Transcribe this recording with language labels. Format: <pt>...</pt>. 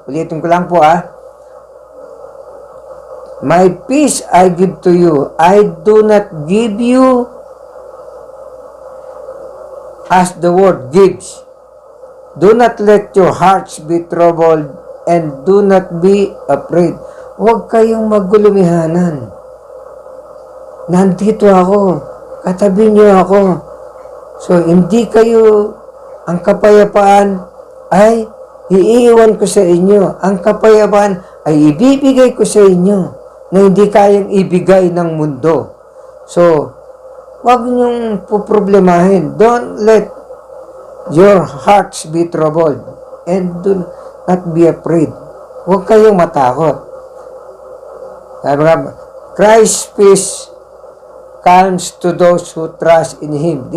<tl>Ulitin ko lang po</tl> <en>My peace I give to you. I do not give you as the world gives. Do not let your hearts be troubled and do not be afraid.</en> <tl>Huwag kayong magulumihanan. Nandito ako. Katabi niyo ako. So, hindi kayo, ang kapayapaan ay iiwan ko sa inyo. Ang kapayapaan ay ibibigay ko sa inyo na hindi kayang ibigay ng mundo. So, huwag niyong poproblemahin.</tl> <en>Don't let your hearts be troubled and do not be afraid.</en> <tl>Huwag kayong matakot. Sabi nga,</tl> <en>Christ's peace comes to those who trust in Him.</en>